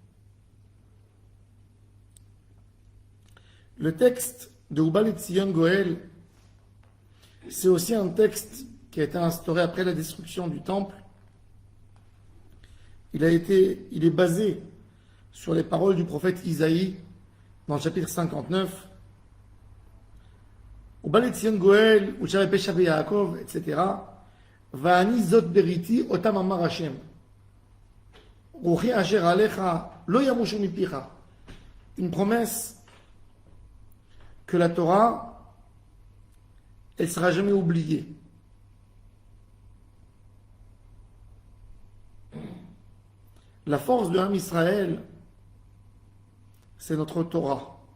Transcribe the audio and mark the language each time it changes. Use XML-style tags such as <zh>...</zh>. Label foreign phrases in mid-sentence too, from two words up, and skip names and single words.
<fr>Le texte de Ubal Etzion Goel, c'est aussi un texte qui a été instauré après la destruction du temple. Il est basé sur les paroles du prophète Isaïe dans le chapitre 59.</fr> <he>ובא לציון גואל, ולשבי פשע יעקב, etc. ואני זאת בריתי אותם אמר השם. רוחי אשר עליך לא ימושו מפיך.</he> <fr>Une promesse que la Torah, elle ne sera jamais oubliée. La force de l'âme Israël, c'est notre Torah.</fr>